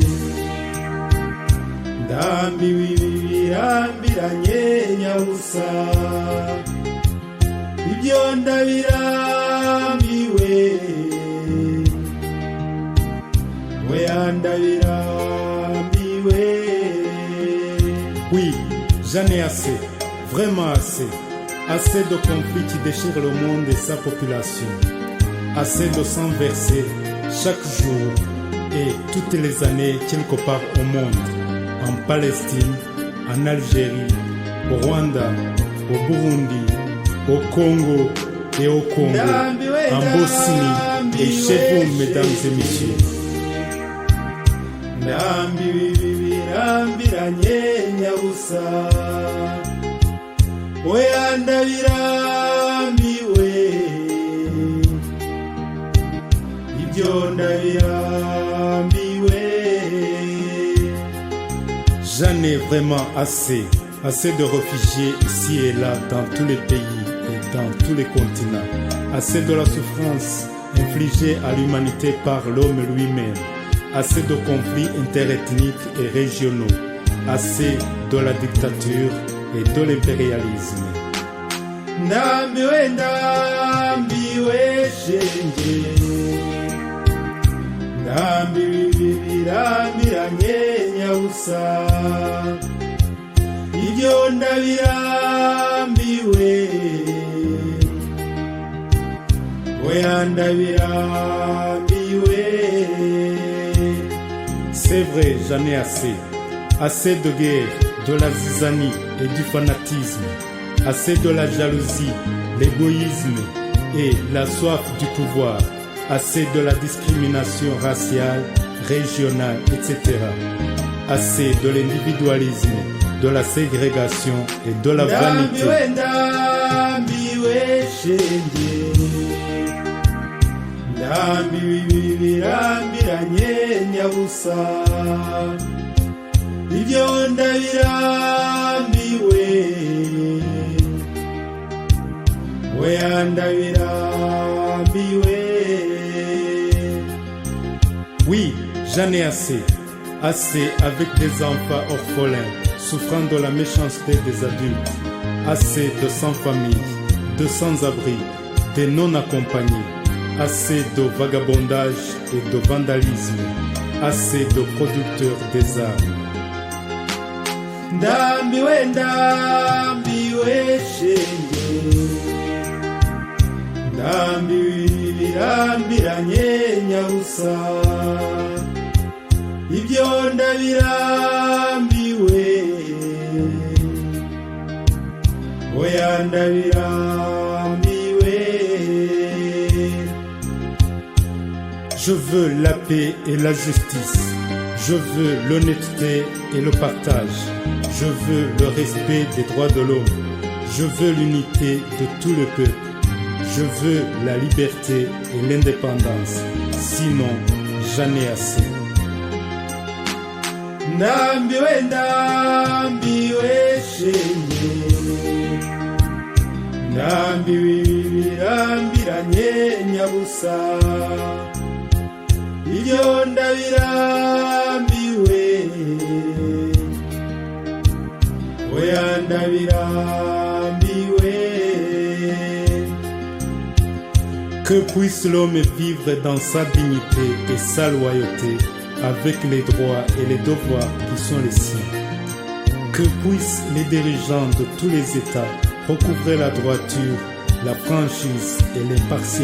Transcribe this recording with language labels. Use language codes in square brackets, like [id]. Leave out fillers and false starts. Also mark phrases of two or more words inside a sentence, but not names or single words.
[rw] ndambiwe birambiranye nyabusa, ibyo ndabirambiwe, weya ndabirambiwe. [fr] Oui, j'en ai assez, vraiment assez. Assez de conflits qui déchirent le monde et sa population. Assez de sang versé chaque jour et toutes les années quelque part au monde. En Palestine, en Algérie, au Rwanda, au Burundi, au Congo et au Congo, en Bosnie et chez vous, mesdames et messieurs. [rw] Ndambiwe birambiranye nyabusa, oya ndabirambiwe, ibyo ndabirambiwe. [fr] J'en ai vraiment assez, assez de réfugiés ici et là dans tous les pays et dans tous les continents, assez de la souffrance infligée à l'humanité par l'homme lui-même, assez de conflits interethniques et régionaux, assez de la dictature et de l'impérialisme. [rw] Ndambiwe, ndambiwe shenge, ndambiwe birambiranye nyabusa, ibyo ndabirambiwe, weya ndabirambiwe. [fr] C'est vrai, j'en ai assez. Assez de guerre, de la zizanie et du fanatisme. Assez de la jalousie, l'égoïsme et la soif du pouvoir. Assez de la discrimination raciale, régionale, etc. Assez de l'individualisme, de la ségrégation et de la vanité. [rw] Ndambiwe, ndambiwe shenge, ndambiwe birambiranye nyabusa, ibyo ndabirambiwe, weya ndabirambiwe. [fr] Oui, j'en ai assez. Assez avec des enfants orphelins, souffrant de la méchanceté des adultes. Assez de sans-famille, de sans-abri, de non-accompagnés. Assez de vagabondage et de vandalisme. Assez de producteurs des armes. [rw] Ndambiwe, ndambiwe shenge, ndambiwe birambiranye nyabusa, ibyo ndabirambiwe, oya ndabirambiwe. [fr] Je veux la paix et la justice. Je veux l'honnêteté et le partage. Je veux le respect des droits de l'homme. Je veux l'unité de tout le peuple. Je veux la liberté et l'indépendance. Sinon, j'en ai assez. [rw] Ndambiwe, ndambiwe shenge, ndambiwe birambiranye nyabusa, ibyo ndabirambiwe, oya ndabirambiwe. [fr] Que puisse l'homme vivre dans sa dignité et sa loyauté, avec les droits et les devoirs qui sont les siens. Que puissent les dirigeants de tous les États recouvrer la droiture, la franchise et l'impartialité.